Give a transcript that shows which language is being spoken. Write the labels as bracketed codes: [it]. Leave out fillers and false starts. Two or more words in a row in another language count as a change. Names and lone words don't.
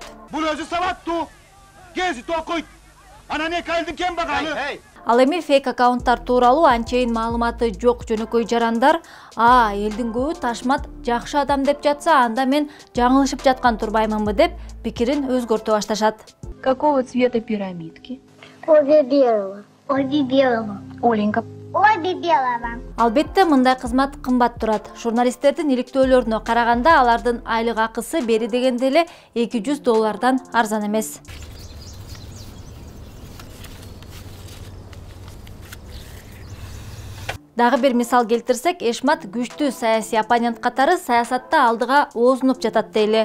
[ky] Бул өзү сабаттуу. Гезит окуйт. Анан эки айылдын кем багалы. Ал эми фейк аккаунттар тууралуу анчейин маалыматы жок жөнөкөй жарандар, элдин көбү Ташмат жакшы адам деп жатса, анда мен жаңылышып жаткан турбаймынбы деп пикирин өзгөртө башташат. [ru] Какого цвета пирамидки? Обе белого. Обе белого. Оленька. Обе белого. [ky] Албетте мындай кызмат кымбат турат. Журналисттердин иликтөөлөрүнө караганда алардын айлык акысы бери дегенде эле $200 арзан эмес. Дагы бир мисал келтирсек, Эшмат күчтүү саясий оппонент катары саясатта алдыга оозунуп жатат дейли.